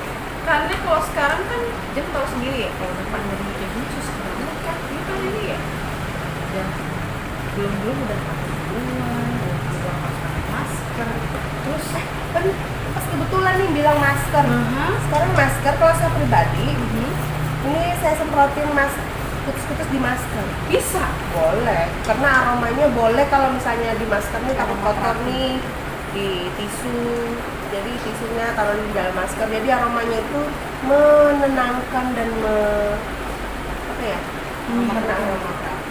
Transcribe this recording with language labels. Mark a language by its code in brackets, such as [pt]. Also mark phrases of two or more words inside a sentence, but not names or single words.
[id] Karena kalau sekarang kan Jem tahu sendiri ya, kalau udah pandemi kayak gini susah banget kan. Ini kan ini ya. Dan belum udah pakai duluan, udah pakai masker. Terus Kan pas kebetulan nih bilang masker. Sekarang masker kalau saya pribadi, ini saya semprotin kutus-kutus di masker. bisa. Boleh, karena aromanya boleh kalau misalnya di masker nih takut kotor nih di tisu. Jadi tisunya taruh di dalam masker. Jadi aromanya itu menenangkan dan menenangkan.